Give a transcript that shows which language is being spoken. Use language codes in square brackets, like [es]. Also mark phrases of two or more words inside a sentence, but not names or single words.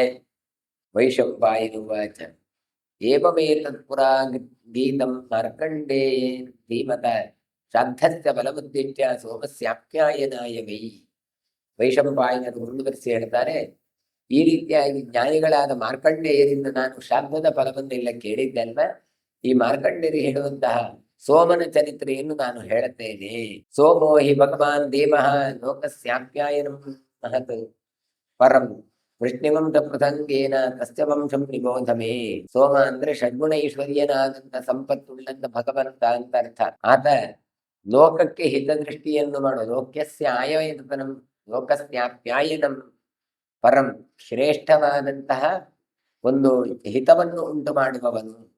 [sa] ವೈಶಂಪಾಯನುವಾಚ ಏವಮೇತತ್ ಪುರಾ ಗೀತಂ ಮಾರ್ಕಂಡೇಯ ಧೀಮತ ಶ್ರಾದ್ದಸ್ಯ ಬಲಮುದ್ದಿಶ್ಯ ಸೋಮಸ್ಯಾಪ್ಯಾಯನಾಯ ವೈ. [kn] ವೈಶಂಪಾಯನರು ಮುಂದುವರಿಸಿ ಹೇಳ್ತಾರೆ, ಈ ರೀತಿಯಾಗಿ ಜ್ಞಾನಿಗಳಾದ ಮಾರ್ಕಂಡೇಯರಿಂದ ನಾನು ಶ್ರಾದ್ದದ ಫಲವನ್ನೆಲ್ಲ ಕೇಳಿದ್ದಲ್ವ, ಈ ಮಾರ್ಕಂಡೇಯರು ಹೇಳುವಂತಹ ಸೋಮನ ಚರಿತ್ರೆಯನ್ನು ನಾನು ಹೇಳುತ್ತೇನೆ. [sa] ಸೋಮೋ ಹಿ ಭಗವಾನ್ ದೇವಃ ಲೋಕಸ್ಯಾಪ್ಯಾಯನಂ ಮಹತ್ ಪರಂ ವೃಷ್ಣಿವಂಶ ಪ್ರಸಂಗೇನ ತಸ್ಯ ವಂಶಂ ನಿಬೋಧಮೇ. [kn] ಸೋಮ ಅಂದ್ರೆ ಷಡ್ಗುಣ ಐಶ್ವರ್ಯನಾದಂತ ಸಂಪತ್ತುಳ್ಳಂತ ಭಗವಂತ ಅಂತ ಅರ್ಥ. ಆತ ಲೋಕಕ್ಕೆ ಹಿತದೃಷ್ಟಿಯನ್ನು ಮಾಡೋ, [sa] ಲೋಕಸ್ಯಾಪ್ಯಾಯನಂ ಪರಂ, [kn] ಶ್ರೇಷ್ಠವಾದಂತಹ ಒಂದು ಹಿತವನ್ನು ಉಂಟು ಮಾಡುವವನು.